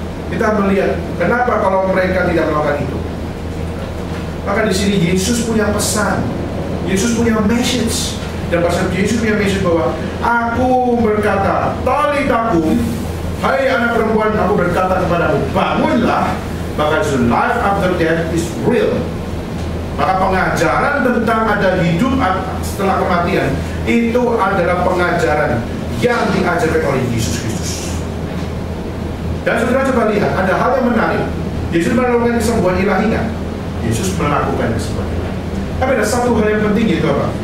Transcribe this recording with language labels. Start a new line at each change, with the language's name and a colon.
Indonesian: Kita melihat kenapa kalau mereka tidak melakukan itu. Maka di sini Yesus punya pesan, Yesus punya message, dan pasal Yesus punya message bahwa aku berkata, talitakum, hai anak perempuan, aku berkata kepadamu, bangunlah.
English: Maka life after death is real.
Indonesian: Maka pengajaran tentang ada hidup setelah kematian itu adalah pengajaran yang diajarkan oleh Yesus Kristus. Dan saudara coba lihat, ada hal yang menarik. Yesus melakukan kesembuhan ilahi kan? Yesus melakukan kesembuhan ilahi. Tapi ada satu hal yang penting, itu apa?